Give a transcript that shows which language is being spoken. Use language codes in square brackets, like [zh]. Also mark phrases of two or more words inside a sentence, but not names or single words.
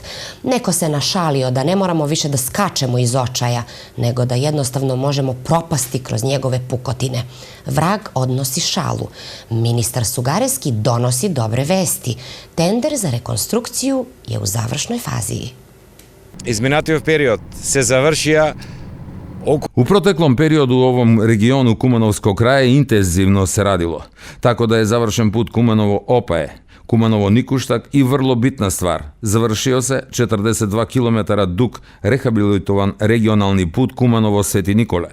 [sr] Neko se našalio da ne moramo više da skačemo iz očaja, nego da jednostavno možemo propasti kroz njegove pukotine. Vrag odnosi šalu. Ministar Sugareski donosi dobre vesti. Tender za rekonstrukciju je u završnoj fazi. [mk] Изминатиот период се завршија. [sr] U proteklom periodu u ovom regionu Kumanovskog kraja intenzivno se radilo, tako da je završen put Kumanovo-Opaje, Kumanovo-Nikuštak i vrlo bitna stvar, završio se 42 km dug rehabilitovan regionalni put Kumanovo-Sveti Nikole.